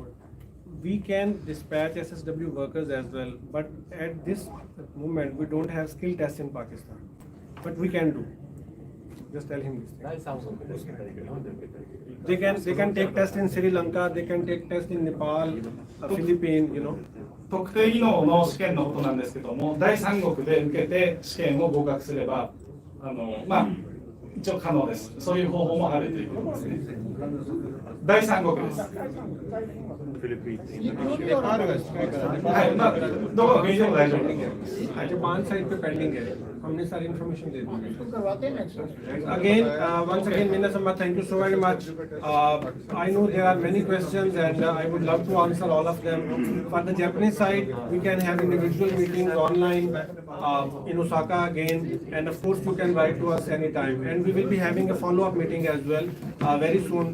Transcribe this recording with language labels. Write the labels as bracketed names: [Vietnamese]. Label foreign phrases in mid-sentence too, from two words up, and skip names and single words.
[English] We can dispatch SSW workers as well, but at this moment, we don't have skill tests in Pakistan. But we can do. Just tell him this thing. They can take tests in Sri Lanka, they can take tests in Nepal, Philippines, you know. [Japanese] 特定技能の試験のことなんですけども、第三国で受けて試験を合格すれば、一応可能です。そういう方法もあるということですね。第三国です。はい、どこの国でも大丈夫です。 [Urdu] जापान साइड पे पेंडिंग है हमने सारी इन्फॉर्मेशन दे दी [English] again once again Meena Samma, thank you so very much. I know there are many questions and I would love to answer all of them. For the Japanese side, we can have individual meetings online in Osaka again, and of course you can write to us anytime, and we will be having a follow-up meeting as well very soon.